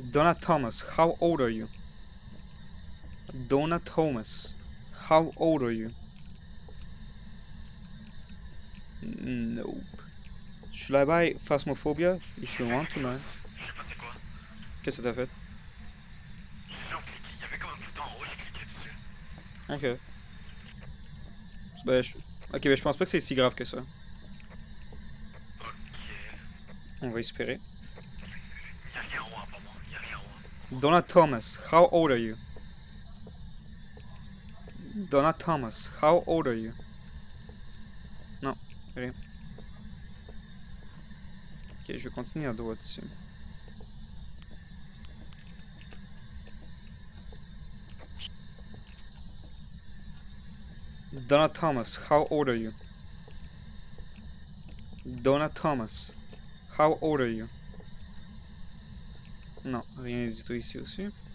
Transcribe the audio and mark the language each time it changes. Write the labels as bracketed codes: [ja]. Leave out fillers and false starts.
[en] Donna Thomas, how old are you? Donna Thomas, how old are you? Nope. Should I buy Phasmophobia if you want to, man? [fr] Je sais pas c'est quoi. Qu'est-ce que t'as fait? J'ai cliqué. Il y avait comme un bouton en haut, j'ai cliqué dessus. Ok. Ben, ok, ben je pense pas que c'est si grave que ça. Ok. On va espérer. Y'a rien en haut apparemment. Y'a rien en haut. [en] Donna Thomas, how old are you? Donna Thomas, how old are you? [fr] Non, rien. Ok, je vais continuer à droite dessus. [en] Donna Thomas, how old are you? Donna Thomas, how old are you? [fr] Non, rien du tout ici aussi.